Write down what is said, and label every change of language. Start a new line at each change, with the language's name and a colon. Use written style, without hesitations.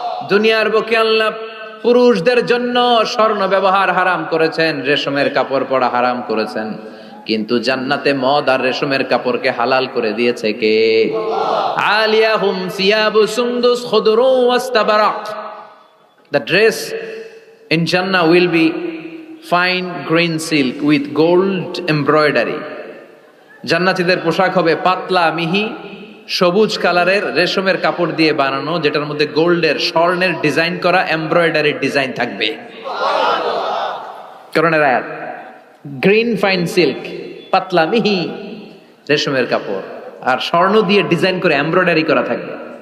Bangla: দুনিয়ার বুকে আল্লাহ পুরুষদের জন্য স্বর্ণ ব্যবহার হারাম করেছেন, রেশমের কাপড় পরা হারাম করেছেন, কিন্তু জান্নাতে মদ আর রেশমের কাপড়কে হালাল করে দিয়েছে কে?
Arabic: আলিয়াহুম সিয়াবু সুন্দুস খুদরু ওয়াস্তাবারাক।
English: The dress in Jannah will be fine green silk with gold embroidery.
Bangla: জান্নাতীদের পোশাক হবে পাতলা মিহি সবুজ কালারের রেশমের কাপড় দিয়ে বানানো, যেটার মধ্যে গোল্ডের স্বর্ণের ডিজাইন করা এমব্রয়ডারি ডিজাইন থাকবে। করোনার আয়াত,
English: green fine silk,
Bangla: পাতলা মিহি রেশমের কাপড় আর স্বর্ণ দিয়ে ডিজাইন করে এমব্রয়ডারি করা থাকবে।